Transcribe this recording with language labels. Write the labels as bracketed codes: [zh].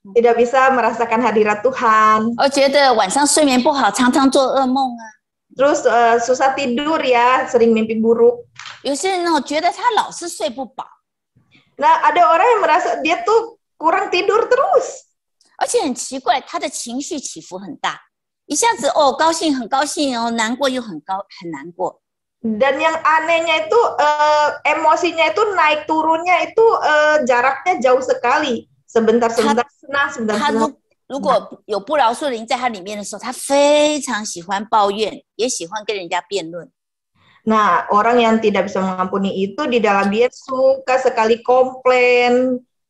[id] tidak bisa merasakan hadirat Tuhan. [zh] 觉得晚上睡眠不好，常常做噩梦啊。 [id] Terus susah tidur ya, sering mimpi buruk. [zh] 有些人觉得他老是睡不饱。 [id] Nah, ada orang yang merasa dia tuh kurang tidur terus. [zh] 而且很奇怪，他的情绪起伏很大，一下子高兴很高兴，难过又很难过。 [id] Dan yang anehnya itu emosinya itu naik turunnya itu jaraknya jauh sekali. Sebentar-sebentar senang, [zh] 他 [id] sebentar-sebentar [zh] 如果有不饶恕的灵在他里面的时候，他非常喜欢抱怨，也喜欢跟人家辩论。 [id] Nah, orang yang tidak bisa mengampuni itu di dalam dia suka sekali komplain.